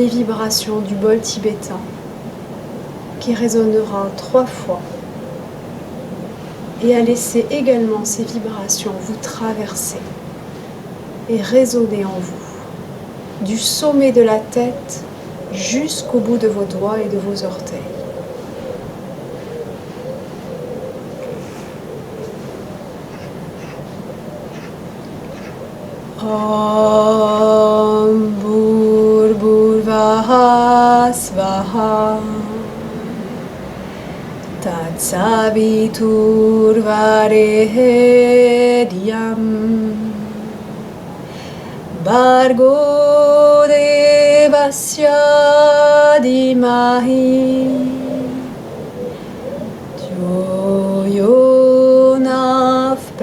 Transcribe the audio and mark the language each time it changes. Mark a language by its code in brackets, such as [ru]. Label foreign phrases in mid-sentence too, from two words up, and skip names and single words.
[fr] vibrations du bol tibétain qui résonnera 3 fois et à laisser également ces vibrations vous traverser et résonner en vous, du sommet de la tête jusqu'au bout de vos doigts et de vos orteils. [sa] Om Bhurvah Svaha Tatsaviturvarenyam Bhargo Devasya Dhimahi Dhyo Yo Nah